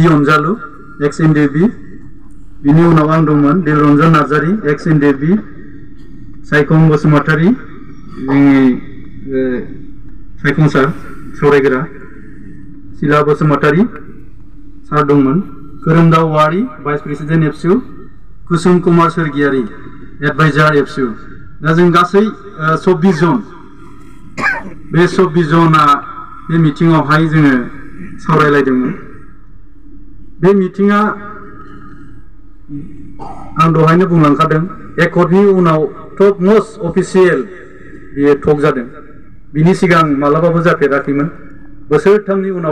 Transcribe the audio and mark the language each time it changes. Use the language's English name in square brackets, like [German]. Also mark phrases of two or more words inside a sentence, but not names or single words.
[English] Onjalu, EX NDFB, Bini Unawang Dongman, Dilronjan Nazari, EX NDFB, Saikong Bosumatari, Saikong Sar, Soregra, Sila Bosumatari, Sar Dongman, Kurumdaw Wari, Vice President FSU, Kusum Kumar Sergiari, Advisor FSU. [Bodo] Da जों गासै 24 जन बे 24 जना बे मिटिंआवहाय जोङो सावरायलायदोंमोन बे मिटिंआ आं दहायनो बुंलांखादों एकर्डनि उनाव [English] top most official [Bodo] बेयो टक जादों बिनि सिगां मालाबाबो जाफेराखैमोन बोसोरथामनि उनाव